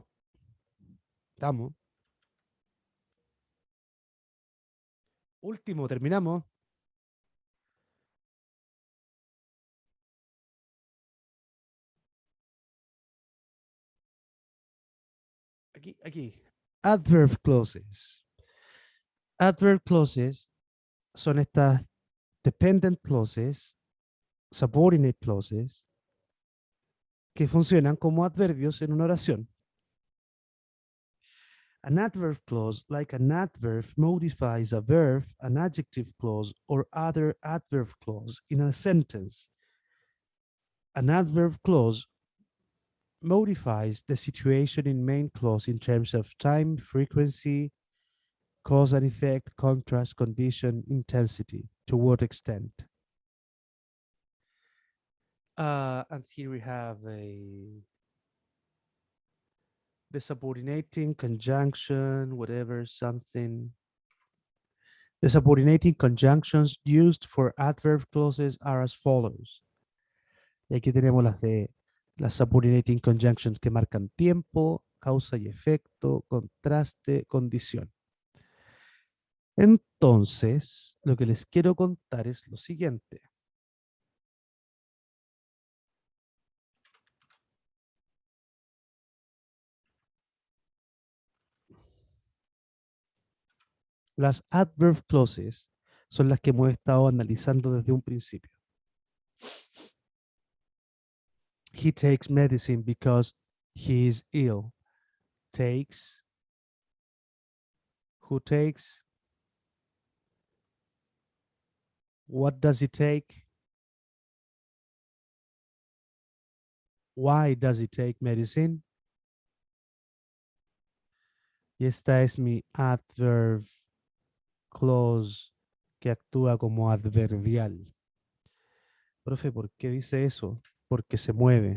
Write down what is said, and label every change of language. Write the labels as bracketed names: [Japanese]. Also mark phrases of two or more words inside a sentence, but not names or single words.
[Spanish] Estamos. Último, terminamos. Aquí, aquí. [English] Adverb clauses. Adverb clauses [Spanish] son estas [English] dependent clauses, subordinate clauses, [Spanish] que funcionan como adverbios en una oración. [English] An adverb clause, like an adverb, modifies a verb, an adjective clause, or other adverb clause in a sentence. An adverb clause modifies the situation in main clause in terms of time, frequency, cause and effect, contrast, condition, intensity. To what extent? And here we have the subordinating conjunction, whatever, something. The subordinating conjunctions used for adverb clauses are as follows. [Spanish] Y aquí tenemos las [English] subordinating conjunctions [Spanish] que marcan tiempo, causa y efecto, contraste, condición. Entonces, lo que les quiero contar es lo siguiente. Las [English] adverb clauses [Spanish] son las que hemos estado analizando desde un principio. [English] He takes medicine because he is ill. Takes, who takes, what does he take, why does he take medicine. [Spanish] Y esta es mi [English] adverb clause [Spanish] que actúa como adverbial. Profe, ¿por qué dice eso? Porque se mueve.